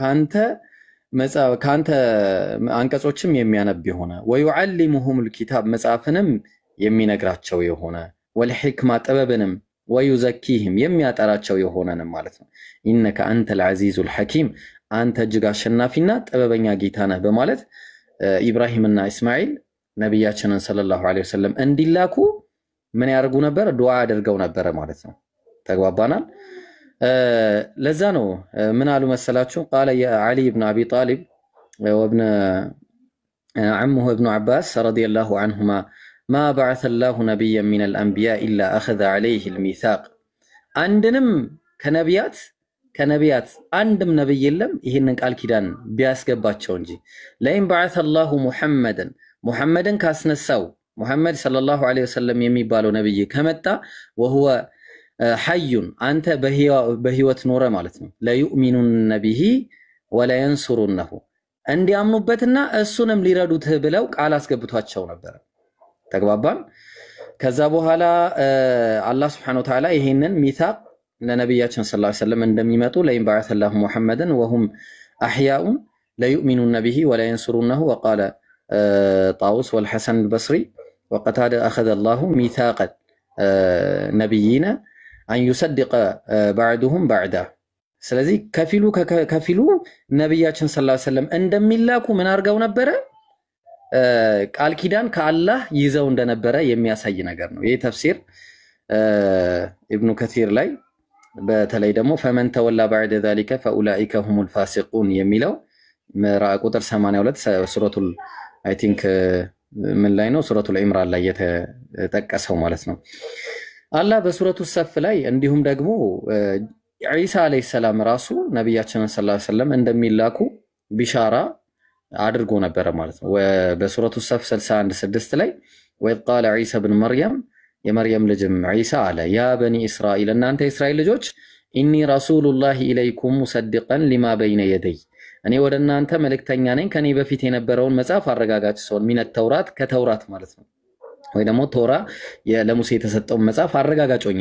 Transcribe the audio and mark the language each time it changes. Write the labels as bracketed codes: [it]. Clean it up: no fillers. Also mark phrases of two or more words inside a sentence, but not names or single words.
[am] ካንተ አንቀጾችም የሚያነብ የሆነ [ar] ويعلمهم الكتاب [am] መጽሐፍንም የሚነግራቸው የሆነ ወልሂክማ ጥበብንም ወዩዘኪህም የሚያጠራቸው የሆነንም ማለት ነው [ar] إنك أنت العزيز الحكيم [am] አንተ እጅግ አሸናፊና ጥበበኛ ጌታ ነህ በማለት ኢብራሂምና እስማኤል ነብያችንን [ar] صلى الله عليه وسلم [am] እንዲላኩ ምን ያርጉ ነበር ዱዓ አድርገው ነበር ማለት ነው ተግባባናል ለዛ ነው ምን አሉ መሰላችሁ [ar] قال يا علي بن ابي طالب وابن عمه ابن عباس رضي الله عنهما ما بعث الله نبيا من الانبياء الا اخذ عليه الميثاق عندንም [am] ከነቢያት አንድም ነብይ የለም ይሄንን ቃል ኪዳን ቢያስገባቸው እንጂ [ar] لئن بعث الله [am] ሙሐመድን ካስነሳው ሙሐመድ [ar] صلى الله عليه وسلم [am] የሚባለው ነብይ ከመጣ [ar] وهو حي [am] አንተ በህይወት ኖረ ማለት ነው [ar] ليؤمنن به ولا ينصرونه [am] እንዲያምኑበትና እሱንም ሊረዱት ብለው ቃል አስገብቷቸው ነበር ተግባባን ከዛ በኋላ አላህ [ar] سبحانه وتعالى [am] ይሄንን ሚታቅ ለነብያችን [ar] صلى الله عليه وسلم [am] እንደሚመጡ [ar] لئن بعث الله محمدا وهم احياء لا يؤمنون به ولا ينصرونه وقال طاووس والحسن البصري وقتادة أخذ الله ميثاق نبيين أن يصدق بعدهم بعدا [am] ስለዚህ ከፊሉ ነብያችን [ar] صلى الله عليه وسلم [am] እንደሚላኩ ምን አርገው ነበር ቃል ኪዳን ከአላህ ይዘው እንደነበረ የሚያሳይ ነገር ነው ይሄ ተፍሲር ኢብኑ ከሲር ላይ በተለይ ደግሞ [ar] فمن تولى بعد ذلك فاولئك هم الفاسقون [am] የሚለው ቁጥር 82 ሱረቱል [en] I think [am] ምን ላይ ነው ሱረቱል ኢምራን ላይ የተጠቀሰው ማለት ነው አላህ በሱረቱ ሰፍ ላይ እንዲሁም ደግሞ ኢሳ [ar] عليه السلام [am] ራሱ ነብያችን [ar] صلى الله عليه وسلم [am] እንደሚላኩ ቢሻራ አድርጎ ነበር ማለት ነው በሱረቱ ሰፍ 61:6 ላይ ወይ [ar] قال عيسى ابن مريم [am] የመርየም ልጅም ኢሳ አለ [ar] يا بني إسرائيل [am] እናንተ እስራኤል ልጆች [ar] إني رسول الله إليكم مصدقا لما بين يدي [am] እኔ ወደ እናንተ መልእክተኛ ነኝ ከኔ በፊት የነበረውን መጽሐፍ አረጋጋጭ ሰውን [ar] من التوراة [am] ከተውራት ማለት ነው ወይ ደግሞ ቶራ ለሙሴ የተሰጠው መጽሐፍ አረጋጋጭ ሆኜ